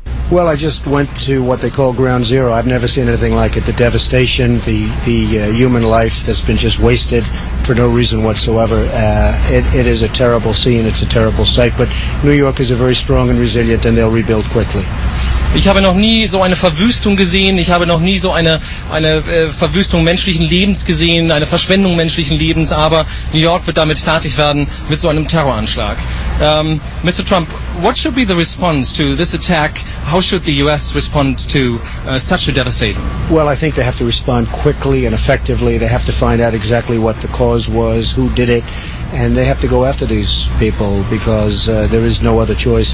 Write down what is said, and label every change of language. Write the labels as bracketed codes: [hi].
[en] Well, I just went to what they call Ground Zero. I've never seen anything like it. The devastation, the human life that's been just wasted for no reason whatsoever. It is a terrible scene. It's a terrible sight. But New York is a very strong and resilient, and they'll rebuild quickly. [de] Ich habe noch nie so eine Verwüstung gesehen. Ich habe noch nie so eine Verwüstung menschlichen Lebens gesehen, eine Verschwendung menschlichen Lebens. Aber New York wird damit fertig werden mit so einem Terroranschlag. [en] Mr. Trump, what should be the response to this attack? How should the U.S. respond to such a devastating? Well, I think they have to respond quickly and effectively. They have to find out exactly what the cause was, who did it. And they have to go after these people because there is no other choice.